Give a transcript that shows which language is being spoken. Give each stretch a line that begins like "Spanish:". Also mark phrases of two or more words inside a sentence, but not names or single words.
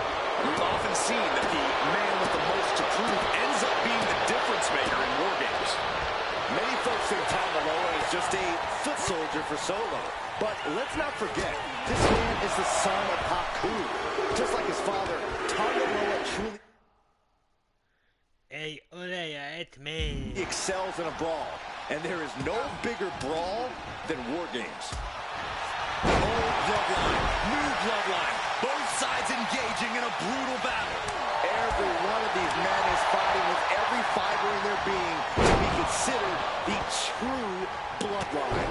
English: We've often seen that the man with the most to prove ends up being the difference maker in war games. Many folks think Loa is just a foot soldier for Solo. But let's not forget, this man is the son of Haku. Just like his father, Loa truly
Finnish: Ei ole ja et mene.
English: excels in a brawl. And there is no bigger brawl than war games. Old bloodline, new bloodline, both sides engaging in a brutal battle. Every one of these men is fighting with every fiber in their being to be considered the true bloodline.